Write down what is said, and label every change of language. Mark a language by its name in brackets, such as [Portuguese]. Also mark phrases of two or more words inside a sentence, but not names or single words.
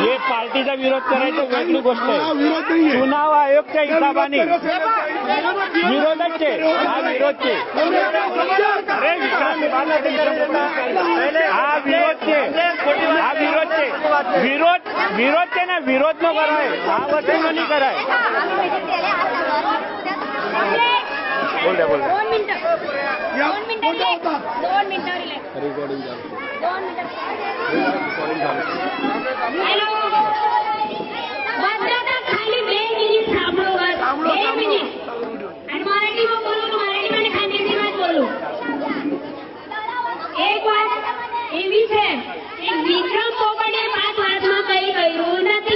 [Marathi] हे पार्टीचा विरोध करायचं वेगळी गोष्ट आहे. विरोध नाही आहे. चुनाव आयोगच्या हिसाबाने विरोधच आहे. हा विरोध आहे. अरे विकास हा विरोध आहे. हा विरोध आहे. विरोध [Gujarati] છે ને વિરોધ નો કરાય. આ વસ્તુ નહીં કરાય. બોલ બોલ [Marathi] 2 मिनिटं या, 2 मिनिटं कुठं होता? 2 मिनिटं रिलॅक्स रिकॉर्डिंग चालू. [Gujarati] 2 मिनिटं હેલો બધા ખાલી 2 મિનિટ સાંભળો બસ 2 મિનિટ અને મરાઠીમાં બોલું તો મરાઠીમાં ખાનદેશીમાં જ બોલું. એક વાત એવી છે કે વિક્રમ પોપટે 5 વર્ષમાં કંઈ કર્યું નથી.